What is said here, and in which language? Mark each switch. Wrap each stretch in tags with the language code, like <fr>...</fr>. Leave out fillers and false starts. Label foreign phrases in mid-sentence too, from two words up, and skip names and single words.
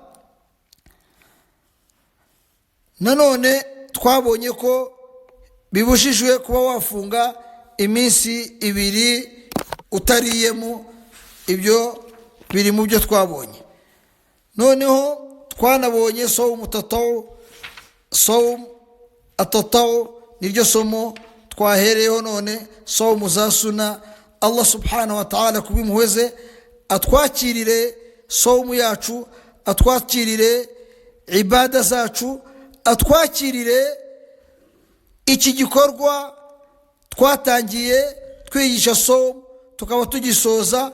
<rw>Nanone twabonye ko bibujijwe kuba wafunga iminsi 2 utariyemo. Ibyo biri mu byo twabonye. Noneho twanabonye</rw> <ar>صوم التطوع, صوم التطوع,</ar> <rw>niryo somo twahereyeho. None sawm za sunna, Allah</rw> <ar>سبحانه وتعالى</ar> <rw>kubimuheze atwakirire sawm yacu, atwakirire ibada zacu, atwakirire iki gikorwa twatangiye twigisha sawm tukaba tugisoza.</rw>